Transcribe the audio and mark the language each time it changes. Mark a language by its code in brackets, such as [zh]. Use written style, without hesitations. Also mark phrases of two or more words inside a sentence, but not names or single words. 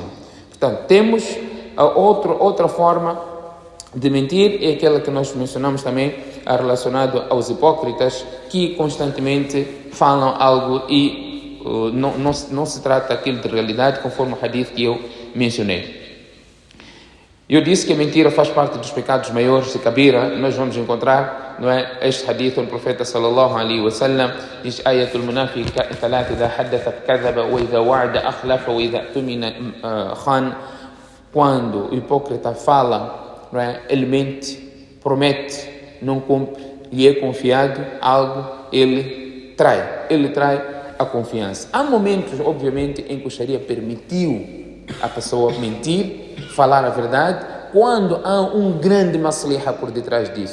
[pt] Portanto, temos outra forma de mentir, é aquela que nós mencionamos também, relacionado aos hipócritas, que constantemente falam algo e não se trata aquilo de realidade, conforme o hadith que eu mencionei. Eu disse que a mentira faz parte dos pecados maiores de Kabira. Nós vamos encontrar, não é, este hadith onde o profeta [ar] صلى الله عليه وسلم [pt] diz: [ar] آية المنافق ثلاث إذا حدث كذب وإذا وعد أخلف وإذا اؤتمن خان. [pt] Quando o hipócrita fala, não é, ele mente, promete, não cumpre, lhe é confiado algo, ele trai a confiança. Há momentos, obviamente, em que o Sharia permitiu a pessoa mentir, falar a verdade, quando há um grande masliha por detrás disso.